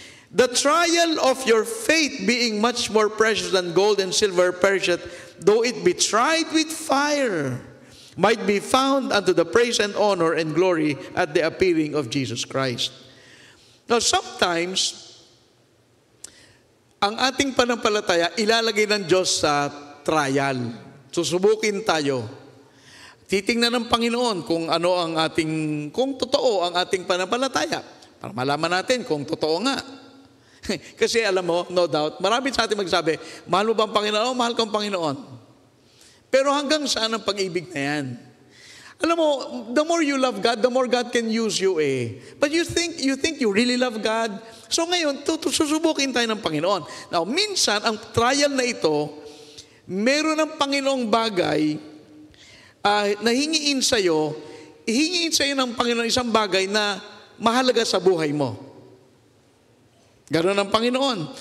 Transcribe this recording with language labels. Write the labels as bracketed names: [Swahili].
[English] The trial of your faith being much more precious than gold and silver perisheth, though it be tried with fire, might be found unto the praise and honor and glory at the appearing of Jesus Christ. Now, sometimes, [Filipino] ang ating panampalataya ilalagay ng Diyos sa trial. Susubukin tayo. Titingnan ng Panginoon kung ano ang kung totoo ang ating pananampalataya. Para malaman natin kung totoo nga. Kasi alam mo, [English] no doubt, [Filipino] marami sa atin magsabi, mahal mo ba ang Panginoon? Mahal ko ang Panginoon. Pero hanggang saan ang pag-ibig na yan? Alam mo, [English] the more you love God, the more God can use you eh. But you think you really love God? [Filipino] So ngayon, susubukin tayo ng Panginoon. Now, minsan, ang trial na ito, meron ng Panginoong bagay na hingiin sa'yo ng Panginoon isang bagay na mahalaga sa buhay mo. Ganoon ang Panginoon.